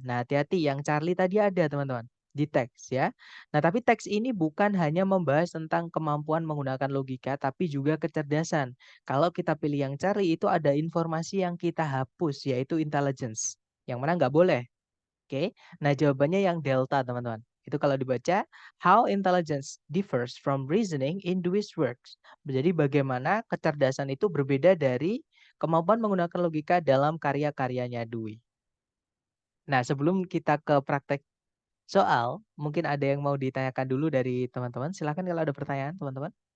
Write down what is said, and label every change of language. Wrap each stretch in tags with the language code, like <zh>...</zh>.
<id>Nah, hati-hati, yang Charlie tadi ada, teman-teman, di teks, ya. Nah, tapi teks ini bukan hanya membahas tentang kemampuan menggunakan logika, tapi juga kecerdasan. Kalau kita pilih yang cari, itu ada informasi yang kita hapus, yaitu intelligence. Yang mana nggak boleh. Oke. Nah, jawabannya yang delta, teman-teman. Itu kalau dibaca,</id> <en>how intelligence differs from reasoning in Dewey's works.</en> <id>Jadi bagaimana kecerdasan itu berbeda dari kemampuan menggunakan logika dalam karya-karyanya Dewey. Nah, sebelum kita ke praktek soal, mungkin ada yang mau ditanyakan dulu dari teman-teman, silakan kalau ada pertanyaan teman-teman.</id>